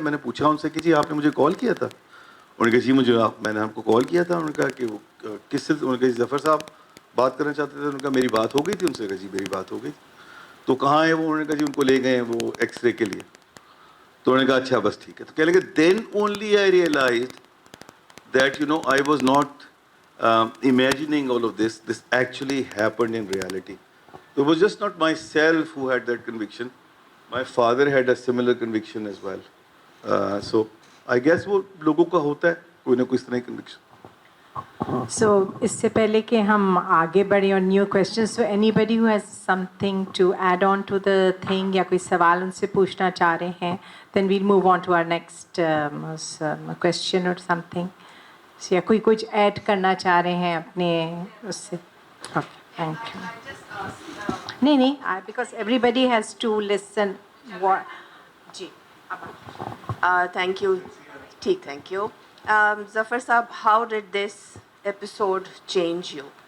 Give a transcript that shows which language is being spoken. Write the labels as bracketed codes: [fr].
[ur] میں نے پوچھا ان سے کہ جی آپ نے مجھے کال کیا تھا. انہوں نے کہا جی میں نے آپ کو کال کیا تھا. انہوں نے کہا کہ وہ کس سے؟ انہوں نے کہا جی ظفر صاحب بات کرنا چاہتے تھے. انہوں نے کہا میری بات ہو گئی تھی ان سے. کہا جی میری بات ہو گئی. تو کہاں ہے وہ؟ انہوں نے کہا جی ان کو لے گئے ہیں وہ ایکس رے کے لیے. تو انہوں نے کہا اچھا بس ٹھیک ہے. تو کہنے لگے [en] Then only I realised that I was not imagining all of this. This actually happened in reality. So it was just not myself who had that conviction. My father had a similar conviction as well. So I guess [ur] وہ لوگوں کا ہوتا ہے کوئی نہ کوئی اس طرح کی conviction. [en] So [ur] اس سے پہلے کہ ہم آگے بڑھیں اور [en] new questions, so anybody who has something to add on to the thing [ur] یا کوئی سوال ان سے پوچھنا چاہ رہے ہیں [en] then we'll move on to our next question or something. [ur] یا کوئی کچھ ایڈ کرنا چاہ رہے ہیں اپنے اس سے. Thank you. [en] نہیں because everybody has to listen. [ur] جی [en] Thank you. ٹھیک, thank you. Zafar sahab, how did this episode change you?